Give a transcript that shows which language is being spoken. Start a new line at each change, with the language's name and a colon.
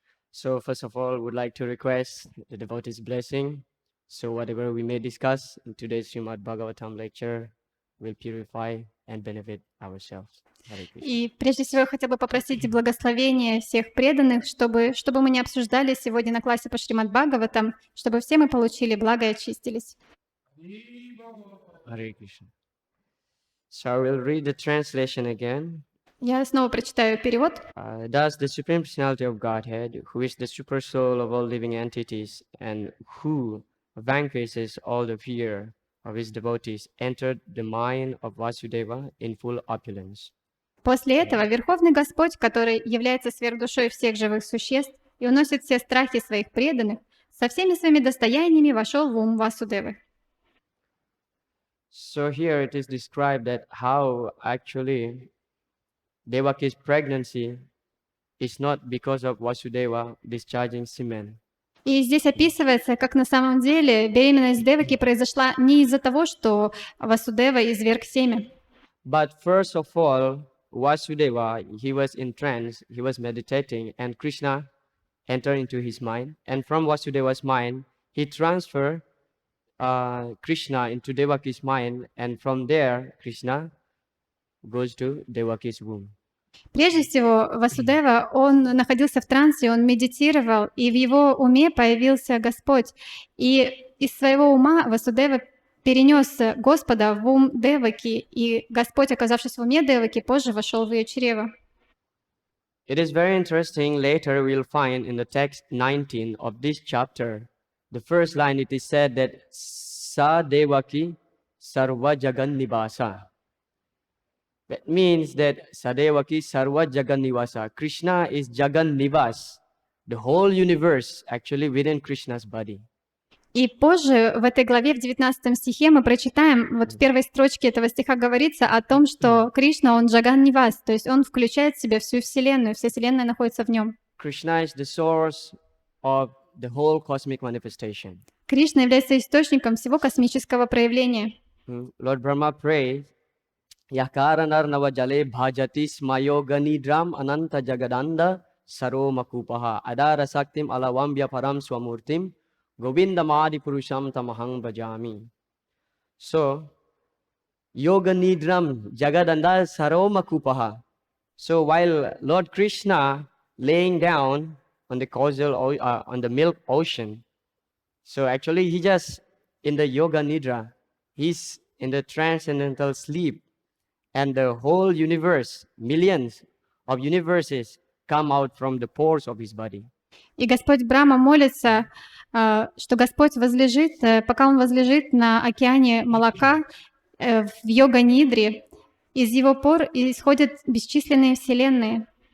English: So first of all, would like to request the devotee's blessing. So whatever we may discuss in today's Shrimad Bhagavatam lecture will purify and benefit ourselves. Hare Krishna.
Russian: И прежде всего я хотела бы попросить благословения всех преданных, чтобы мы не обсуждали сегодня на классе по Шримад Бхагаватам, чтобы все мы получили благо и очистились.
English: Hare Krishna. So I will read the translation again.
Russian: Я снова прочитаю перевод.
English: Thus, the Supreme Personality of Godhead, who is the super soul of all living entities and who vanquishes all the fear of his devotees, entered the mind of Vasudeva in full opulence.
Russian: После этого Верховный Господь, который является сверхдушой всех живых существ и уносит все страхи своих преданных, со всеми своими достояниями вошел в ум Васудевы.
English: So here it is described that how actually Devaki's pregnancy is not because of Vasudeva discharging semen.
Russian: И здесь описывается, как на самом деле беременность Деваки произошла не из-за того, что Васудева изверг семя.
English: But first of all, Vasudeva, he was in trance, he was meditating, and Krishna entered into his mind. And from Vasudeva's mind, he transferred Krishna into Devaki's mind, and from there, Krishna goes to Devaki's womb.
Russian: Прежде всего, Васудева, он находился в трансе, он медитировал, и в его уме появился Господь. И из своего ума Васудева перенес Господа в ум Деваки, и Господь, оказавшись в уме Деваки, позже вошел в ее чрево.
English: It is very interesting. Later we'll find in the text 19 of this chapter, the first line, it is said that Sa Devaki Sarva Jagan Nivasa. That means that Sadevaki Sarva Jagan Nivasa. Krishna is Jagan Nivas, the whole universe actually within Krishna's body.
Russian: И позже в этой главе, в 19 стихе, мы прочитаем, вот в первой строчке этого стиха говорится о том, что Кришна, он Джаган Нивас, то есть он включает в себя всю Вселенную, вся Вселенная находится в нем.
English: Krishna is the source of the whole cosmic manifestation.
Russian: Кришна является источником всего космического проявления.
Sanskrit: Lord Brahma prayed, Yakaranar Navajale Bhajati Smayoganidram Ananta Jagadanda Saro Makupaha Adara Saktim Alavambya Param Swamurtim Govindamadi Purusham Tamahang Bhajami. So, Yoga Nidram Jagadanda Saro Makupaha.
English: So while Lord Krishna laying down on the on the milk ocean, so actually he just in the yoga nidra, he's in the transcendental sleep, and the whole universe, millions of universes come out from the pores of his body.
Russian: И Господь Брахма молится, что Господь возлежит, пока Он возлежит на океане молока в йога-нидре, из его пор исходят бесчисленные вселенные.